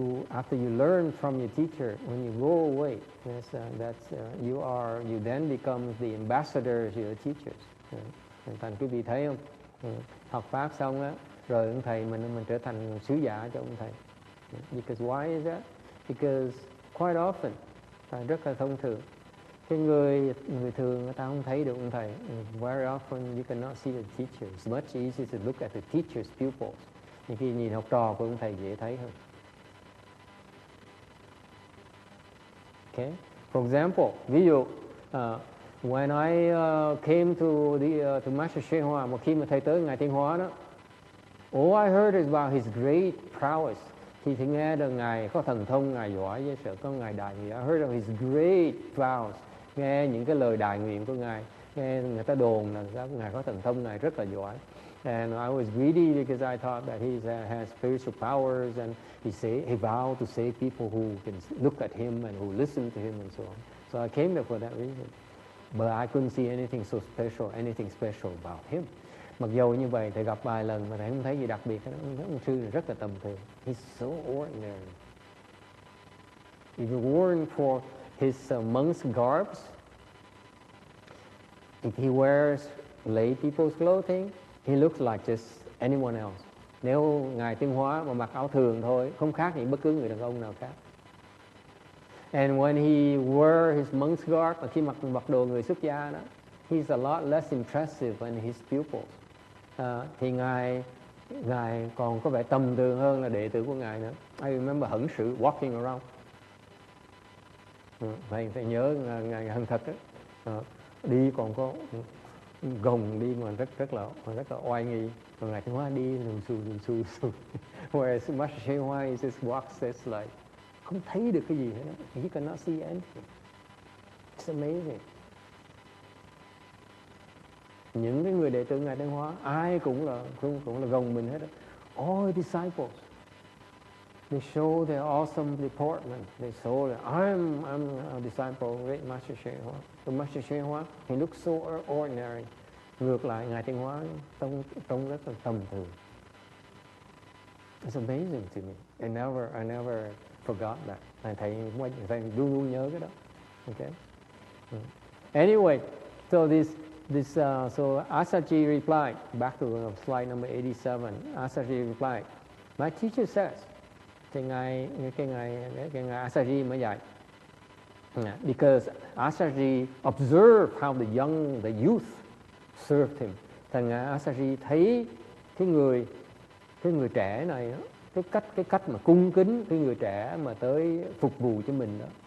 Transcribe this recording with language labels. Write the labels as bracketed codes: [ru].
[en] After you learn from your teacher, when you go away, you then become the ambassadors of your teachers. [vi] Thành quý vị thấy không? Học pháp xong á, rồi ông thầy mình trở thành sứ giả cho ông thầy. [en] Because why is that? Because quite often, [vi] rất là thông thường, cái người thường người ta không thấy được ông thầy. [en] Very often you cannot see the teacher. It's much easier to look at the teacher's pupils. [vi] Nhưng khi nhìn học trò của ông thầy dễ thấy hơn. [en] Okay. For example, [vi] ví dụ, [en] when I came to Master Sri Hoa, [vi] một khi mà thầy tới ngài Thiên Hóa đó, [en] all I heard is about his great prowess. [vi] Thì nghe được ngài có thần thông, ngài giỏi với sự có ngài đại nguyện. [en] I heard of his great vows. [vi] Nghe những cái lời đại nguyện của ngài, nghe người ta đồn là ngài có thần thông, ngài rất là giỏi. [en] And I was greedy because I thought that he has spiritual powers, and he vowed to save people who can look at him and who listen to him and so on. So I came there for that reason. But I couldn't see anything special about him. [vi] Mặc dù như vậy, thầy gặp vài lần mà thầy không thấy gì đặc biệt. Ông sư này rất là tầm thường. [en] He's so ordinary. If you weren't for his monk's garbs, if he wears lay people's clothing, he looks like just anyone else. [vi] Nếu ngài Tiên Hóa mà mặc áo thường thôi, không khác gì bất cứ người đàn ông nào khác. [en] And when he wore his monk's garb, [vi] khi mặc đồ người xuất gia đó, [en] he's a lot less impressive than his pupils. [vi] Thì ngài Ngài còn có vẻ tầm thường hơn là đệ tử của Ngài nữa. [en] I remember Hẩn Sự walking around. [vi] Phải nhớ Ngài Hân Thật đó. Đi còn có gồng đi mà rất là oai nghi. Còn Ngài Thanh Hóa đi lùn xù. [en] Whereas Master Shane Hoa is just walks just like [vi] không thấy được cái gì hết. [en] He cannot see anything. It's amazing. [vi] Những cái người đệ tử Ngài Thanh Hóa ai cũng là gồng mình hết. [en] All disciples, they show their awesome deportment. They show that I'm a disciple of great Master Shane Hoa. The Master Shane Hoa, he looks so ordinary. [vi] Ngược lại Ngài Thanh Hóa trông rất là tầm thường. [en] It's amazing to me. I never forgot that. [vi] Thầy luôn luôn nhớ cái đó. [en] Okay. Anyway, so so Asaji replied, back to slide number 87. Asaji replied, my teacher says, [vi] cái ngài Asaji mới dạy, [en] because Asaji observed how the youth served him. [vi] Thằng Asaji thấy cái người trẻ này đó, cái cách mà cung kính cái người trẻ mà tới phục vụ cho mình đó.